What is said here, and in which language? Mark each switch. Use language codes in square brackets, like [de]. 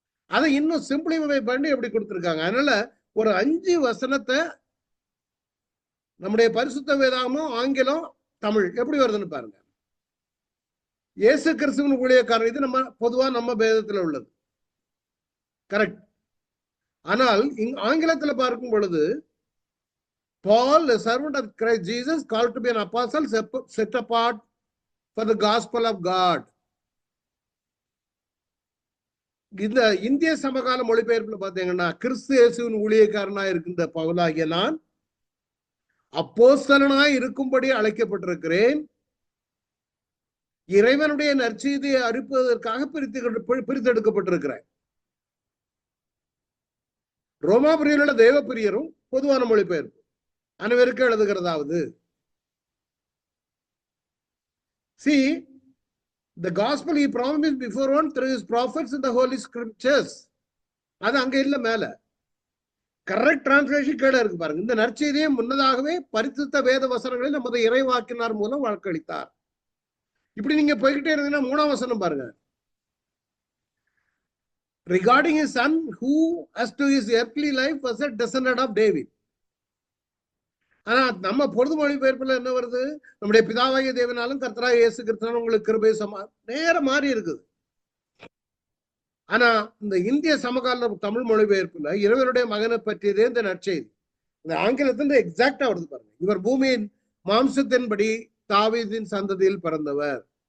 [ta] அதை இன்னும் சிம்பிளிஃபை பண்ணி எப்படி கொடுத்திருக்காங்க. அதனால ஒரு 5 வசனத்தை நம்முடைய பரிசுத்த வேதாகமும் ஆங்கிலம் தமிழ் எப்படி வருதுன்னு பாருங்க. இயேசு கிறிஸ்துவின் ஊழியக்காரர், இது நம்ம பொதுவா நம்ம வேதத்துல உள்ளது, கரெக்ட். ஆனால் ஆங்கிலத்துல பார்க்கும் பொழுது [en] Paul, a servant of Christ Jesus, called to be an apostle, set apart for the gospel of God. [ta] இந்த இந்திய சமகால மொழிபெயர்ப்புல பாத்தீங்கன்னா, கிறிஸ்து இயேசுவின் ஊழியக்காரனா இருக்கின்ற பவுலாகிய நான் அப்போஸ்தலனாய் இருக்கும்படி அழைக்கப்பட்டிருக்கிறேன். இறைவனுடைய நற்செய்தியை அறிப்பதற்காக பிரித்தெடுக்கப்பட்டிருக்கிறேன். ரோமாபுரியிலுள்ள தேவ பிரியரும் பொதுவான மொழிபெயர்ப்பு அனைவருக்கு எழுதுகிறதாவது. [en] See, the gospel he promised beforehand through his prophets in the holy scriptures. [ta] அது அங்க இல்ல, மேல கரெக்ட் டிரான்ஸ்லேஷன் கீழே இருக்கு பாருங்க. இந்த நற்செய்தியை முன்னதாகவே பரிசுத்த வேத வசனங்களில் நமது இறைவாக்கினார் மூலம் வாக்களித்தார். இப்படி நீங்க போய்கிட்டே இருந்தீங்கன்னா 3ஆம் வசனம் பாருங்க. [en] Regarding his son who as to his earthly life was a descendant of David. [ta] ஆனா நம்ம பொது மொழிபெயர்ப்புல என்ன வருது? நம்முடைய பிதாவாகிய தேவனாலும் கர்த்தராகிய இயேசு கிறிஸ்துவினாலும் உங்களுக்கு கிருபை நேரம் மாறி இருக்குது. ஆனா இந்த இந்திய சமகால தமிழ் மொழிபெயர்ப்புல இறைவனுடைய மகனை பற்றியதே இந்த நற்செய்தி. இந்த ஆங்கிலத்துல எக்ஸாக்டா வருது பாருங்க. இவர் பூமியின் மாம்சத்தின்படி தாவீதின் சந்ததியில் பிறந்தவர்.